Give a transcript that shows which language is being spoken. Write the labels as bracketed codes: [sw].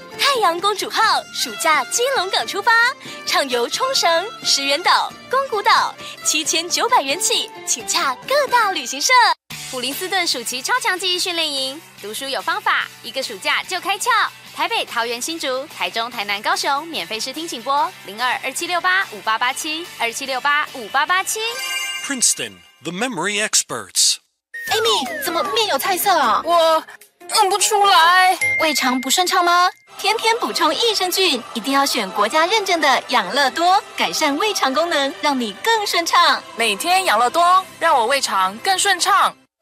[zh] 太阳公主号暑假基隆港出发，畅游冲绳、石垣岛、宫古岛，7900元起，请洽各大旅行社。普林斯顿暑期超强记忆训练营，读书有方法，一个暑假就开窍。台北、桃园、新竹、台中、台南、高雄，免费试听请拨02-2768-5887 2768-5887。 [en] Princeton, the memory experts. [zh] Amy, 怎么面有菜色啊？我弄不出来。胃肠不顺畅吗？天天补充益生菌，一定要选国家认证的养乐多，改善胃肠功能，让你更顺畅。每天养乐多，让我胃肠更顺畅。